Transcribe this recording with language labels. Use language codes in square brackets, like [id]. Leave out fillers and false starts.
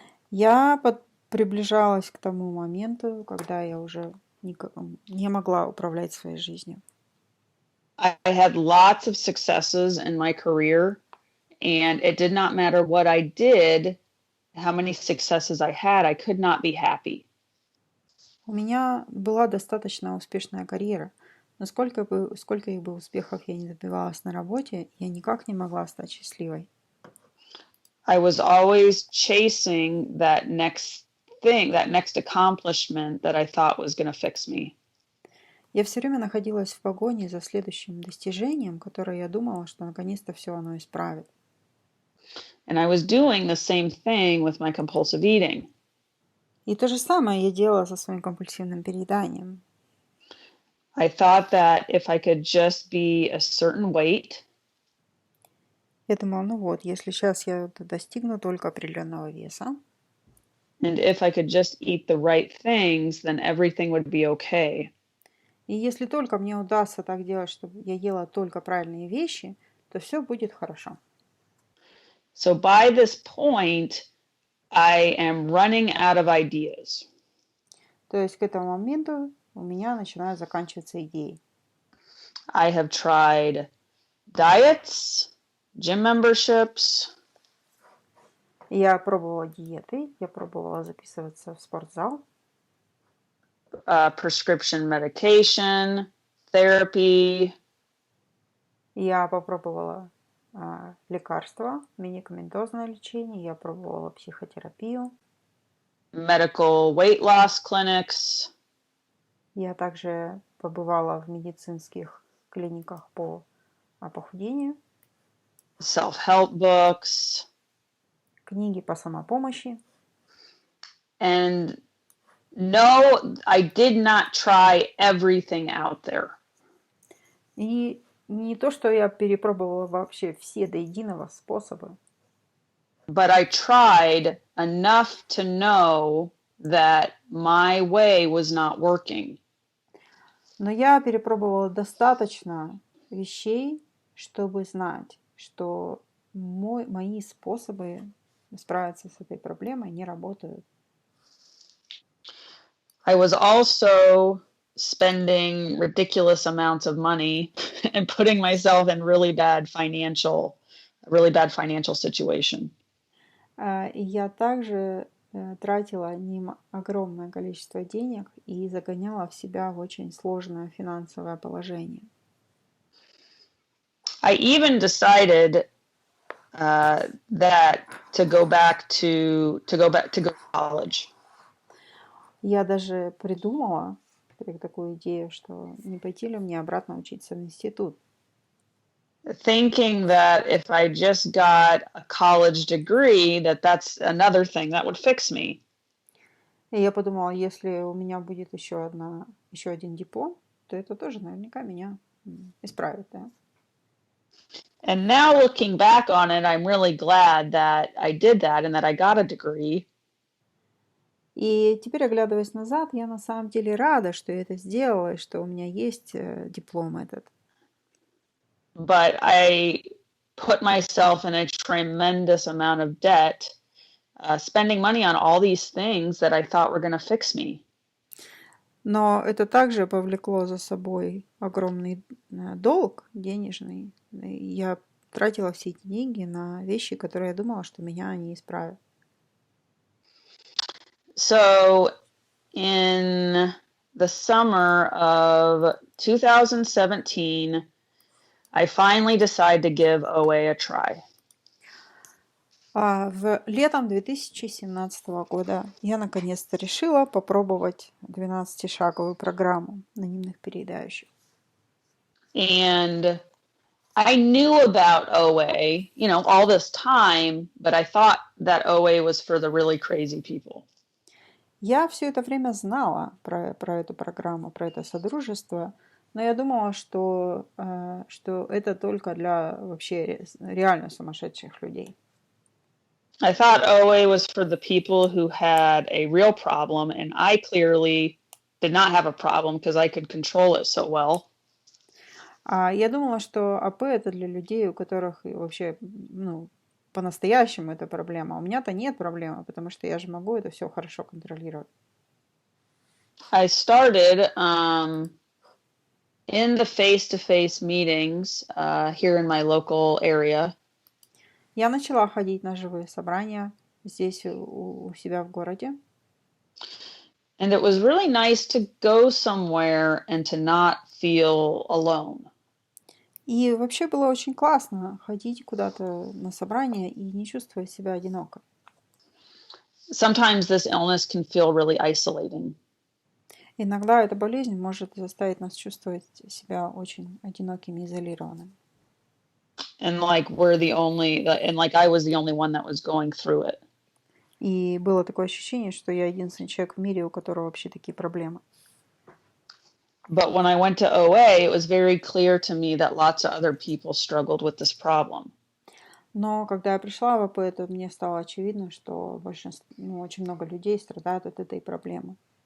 [ru] Я приближалась к тому моменту, когда я уже не могла управлять своей жизнью. [en] I had lots of successes in my career, and it did not matter what I did, how many successes I had, I could not be happy. [ru] У меня была достаточно успешная карьера, но сколько их бы успехов я не добивалась на работе, я никак не могла стать счастливой. [en] I was always chasing that next thing, that next accomplishment that I thought was going to fix me. [ru] Я все время находилась в погоне за следующим достижением, которое я думала, что наконец-то все оно исправит. [en] And I was doing the same thing with my compulsive eating. [ru] И то же самое я делала со своим компульсивным перееданием. [en] I thought that if I could just be a certain weight, [ru] я думала, если сейчас я достигну только определенного веса, [en] and if I could just eat the right things, then everything would be okay. [ru] И если только мне удастся так делать, чтобы я ела только правильные вещи, то все будет хорошо. [en] So by this point, I am running out of ideas. [ru] То есть к этому моменту у меня начинают заканчиваться идеи. [en] I have tried diets, gym memberships. [ru] Я пробовала диеты, я пробовала записываться в спортзал. [en] Prescription medication, therapy. [ru] Я попробовала лекарства, медикаментозное лечение, я пробовала психотерапию. [en] Medical weight loss clinics. [ru] Я также побывала в медицинских клиниках по похудению. [en] Self-help books. [ru] Книги по самопомощи. [en] And no, I did not try everything out there. [ru] И не то, что я перепробовала вообще все до единого способы. [en] But I tried enough to know that my way was not working. [ru] Но я перепробовала достаточно вещей, чтобы знать, что мои способы справиться с этой проблемой не работают. [en] I was also spending ridiculous amounts of money and putting myself in really bad financial situation. [ru] И я также тратила огромное количество денег и загоняла в себя в очень сложное финансовое положение. [en] I even decided that to go to college. [ru] Я даже придумала такую идею, что не пойти ли мне обратно учиться в институт. [en] Thinking that if I just got a college degree, that's another thing that would fix me. [ru] И я подумала, если у меня будет еще один диплом, то это тоже наверняка меня исправит, да? [en] And now looking back on it, I'm really glad that I did that and that I got a degree. [ru] И теперь, оглядываясь назад, я на самом деле рада, что я это сделала, и что у меня есть диплом этот. [en] But I put myself in a tremendous amount of debt, spending money on all these things that I thought were going to fix me. [ru] Но это также повлекло за собой огромный долг денежный. Я тратила все эти деньги на вещи, которые я думала, что меня не исправят. [en] So in the summer of 2017, I finally decided to give OA a try. [ru] Летом 2017 года я наконец-то решила попробовать 12-шаговую программу анонимных переедающих. [en] And I knew about OA, all this time, but I thought that OA was for the really crazy people. [ru] Я все это время знала про эту программу, про это содружество, но я думала, что это только для вообще реально сумасшедших людей. [en] I thought OA was for the people who had a real problem, and I clearly did not have a problem because I could control it so well. [ru] Я думала, что АП это для людей, у которых вообще, по-настоящему это проблема. У меня-то нет проблемы, потому что я же могу это все хорошо контролировать. [en] I started in the face-to-face meetings here in my local area. [ru] Я начала ходить на живые собрания здесь у себя в городе. [en] And it was really nice to go somewhere and to not feel alone. [ru] И вообще было очень классно ходить куда-то на собрания и не чувствовать себя одиноко. [en] Sometimes this illness can feel really isolating. [ru] Иногда эта болезнь может заставить нас чувствовать себя очень одинокими и изолированными. [en] And like I was the only one that was going through it. [ru] И было такое ощущение, что я единственный человек в мире, у которого вообще такие проблемы. [en] But when I went to OA, it was very clear to me that lots of other people struggled with this problem. [ru] Но когда я пришла в АП, то мне стало очевидно, что очень много людей страдают от этой проблемы.